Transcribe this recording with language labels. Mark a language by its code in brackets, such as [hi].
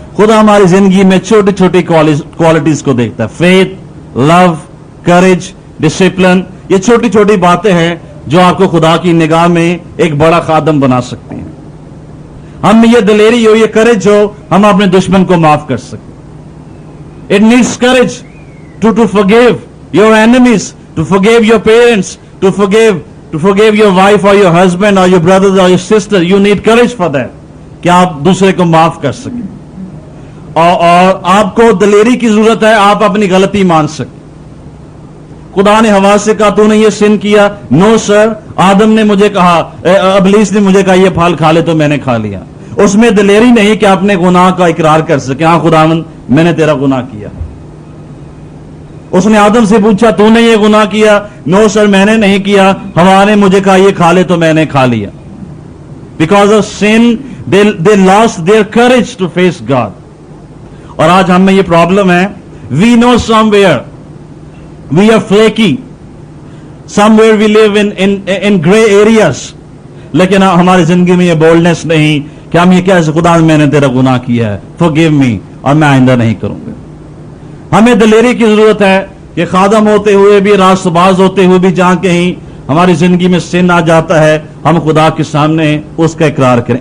[ur] خدا ہماری زندگی میں چھوٹی چھوٹی کوالٹیز کو دیکھتا ہے. فیتھ، لو، کریج، ڈسپلن، یہ چھوٹی چھوٹی باتیں ہیں جو آپ کو خدا کی نگاہ میں ایک بڑا خادم بنا سکتی ہیں. ہم میں یہ دلیری ہو، یہ کریج ہو، ہم اپنے دشمن کو معاف کر سکیں. [en] It needs courage to forgive your enemies, to forgive your parents, to forgive your wife or your husband or your brothers or your sister. You need courage for that, [ur] کہ آپ دوسرے کو معاف کر سکیں. اور آپ کو دلیری کی ضرورت ہے، آپ اپنی غلطی مان سکیں. خدا نے حوا سے کہا تو نے یہ سن کیا، نو سر. آدم نے مجھے کہا، ابلیس نے مجھے کہا یہ پھل کھا لے تو میں نے کھا لیا. اس میں دلیری نہیں کہ اپنے گناہ کا اقرار کر سکے. ہاں خداوند میں نے تیرا گناہ کیا. اس نے آدم سے پوچھا تو نے یہ گناہ کیا؟ نو سر میں نے نہیں کیا. حوا نے مجھے کہا یہ کھا لے تو میں نے کھا لیا. [en] Because of sin they lost their courage to face God. [ur] اور آج ہم میں یہ پرابلم ہے. [en] We know somewhere we are flaky, somewhere we live in gray areas. [ur] لیکن ہماری زندگی میں یہ بولڈنس نہیں کہ ہم یہ کہہ سکیں خدا میں نے تیرا گناہ کیا ہے، [en] forgive me، [ur] اور میں آئندہ نہیں کروں گا. ہمیں دلیری کی ضرورت ہے کہ خادم ہوتے ہوئے بھی، راست باز ہوتے ہوئے بھی، جہاں کہیں ہماری زندگی میں سن آ جاتا ہے، ہم خدا کے سامنے اس کا اقرار کریں.